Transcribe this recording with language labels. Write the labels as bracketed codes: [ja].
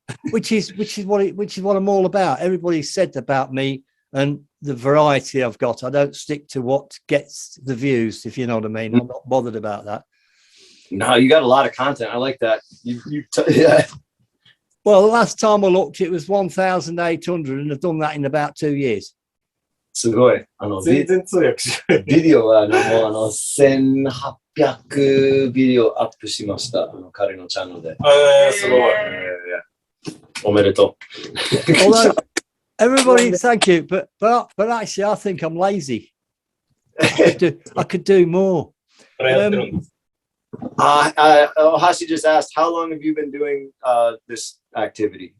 [en] Which is what I'm all about. Everybody said about me and the variety I've got. I don't stick to what gets the views, if you know what I mean. I'm not bothered about that. No, you got a lot of content. I like that. Yeah. Well, the last time I looked, it was 1,800, and I've done that in about 2 years. [ja] すごい。全然通訳しない。ビデオはもう1800ビデオアップしました。彼のチャンネルで。すごい。おめでとう。 [en] Although everybody, thank you, but actually, I think I'm lazy. I could do more. Hashi just asked, how long have you been doing this activity?